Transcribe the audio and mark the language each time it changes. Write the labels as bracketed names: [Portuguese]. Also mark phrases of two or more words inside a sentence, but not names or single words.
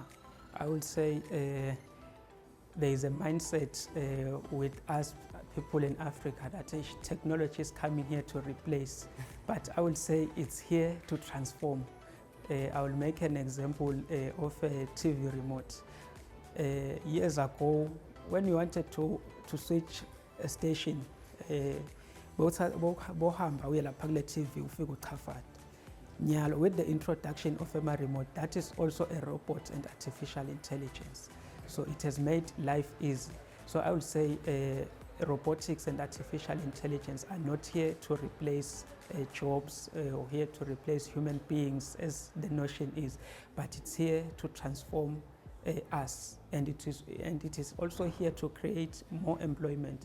[English] I would say there is a mindset with us people in Africa that technology is coming here to replace, but I would say it's here to transform. I will make an example of a TV remote. Years ago, when you wanted to switch a station, [Swati] bohamba uye lapha kule TV ufike uchafade. Nyalo, [English] with the introduction of a remote, that is also a robot and artificial intelligence. So it has made life easy. So I would say robotics and artificial intelligence are not here to replace jobs or here to replace human beings as the notion is, but it's here to transform us, and it is also here to create more employment.